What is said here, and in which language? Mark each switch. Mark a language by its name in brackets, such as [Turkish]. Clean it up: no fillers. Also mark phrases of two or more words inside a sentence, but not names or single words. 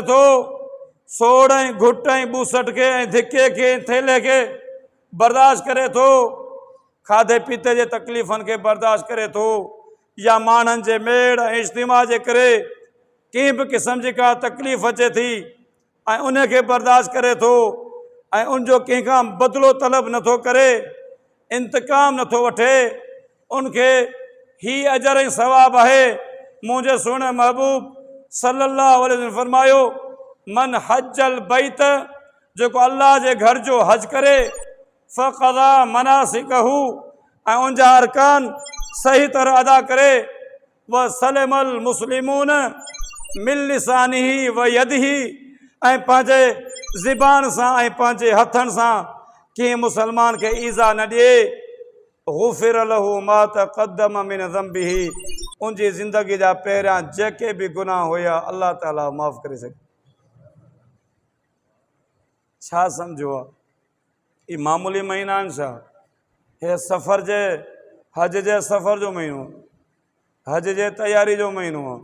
[Sindhi] थो, सोड़ ऐं घुट ऐं ॿूसट खे ऐं धिके खे थेले खे बर्दाश्त करे थो, खाधे पीते जे तकलीफ़ुनि खे बर्दाश्त करे थो या माण्हुनि जे मेड़ ऐं इज्तिमा जे करे कंहिं बि क़िस्म जी का तकलीफ़ अचे थी ऐं उन खे बर्दाश्त करे थो ऐं उनजो कंहिंखां बदिलो तलब नथो करे, इंतकाम नथो वठे, उनखे ही अजर ऐं सवाब आहे। मुंहिंजे सुहिणे महबूब [Arabic] صلى الله عليه وسلم [Sindhi] फरमायो, [Arabic] من حج البيت, [Sindhi] जेको अल्लाह जे घर जो हज करे, [Arabic] فقضى مناسكه, [Sindhi] ऐं उनजा अरकान सही तरह अदा करे, [Arabic] وسلم المسلمون من لسانه ويده, [Sindhi] ऐं पंहिंजे ज़िबान सां ऐं पंहिंजे हथनि सां कंहिं मुसलमान खे ईज़ा न ॾिए, [Arabic] غفر له ما تقدم من ذنبه, [Sindhi] उनजी ज़िंदगी जा पहिरियां जेके बि गुनाह हुया अल्लाह ताला माफ़ करे सघे। छा सम्झो आहे? ही मामूली महीना आहिनि छा? हे सफ़र जे हज जे सफ़र जो महीनो, हज जे तयारी जो महीनो आहे।